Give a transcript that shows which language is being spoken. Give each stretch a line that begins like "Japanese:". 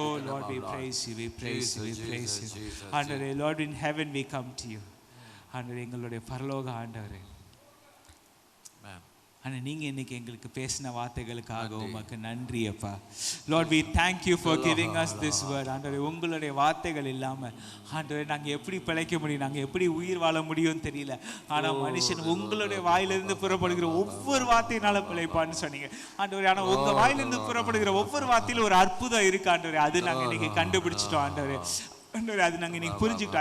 English: Oh Lord, we praise you, we praise you, we praise you. Andare, Lord, in heaven we come to you.
Tamil: Andare, எங்களுடைய பரலோக ஆண்டவரே, ஆனால் நீங்கள் இன்னைக்கு எங்களுக்கு பேசின வார்த்தைகளுக்காக உமக்கு நன்றி அப்பா.
English: Lord, we thank you for giving us this word.
Tamil: ஆண்டவரே உங்களுடைய வார்த்தைகள் இல்லாமல் ஆண்டவரே நாங்கள் எப்படி பிழைக்க முடியும், நாங்கள் எப்படி உயிர் வாழ முடியும்னு தெரியல. ஆனால் மனுஷன் உங்களுடைய வாயிலிருந்து புறப்படுகிற ஒவ்வொரு வார்த்தையினால பிழைப்பான்னு சொன்னீங்க ஆண்டவரே. ஆனால் உங்கள் வாயிலிருந்து புறப்படுகிற ஒவ்வொரு வார்த்தையிலும் ஒரு அற்புதம் இருக்கு ஆண்டவரே. அது நாங்கள் இன்னைக்கு கண்டுபிடிச்சிட்டோம் ஆண்டவரே. அது நாங்கள் இன்னைக்கு புரிஞ்சுக்கிட்டோம்.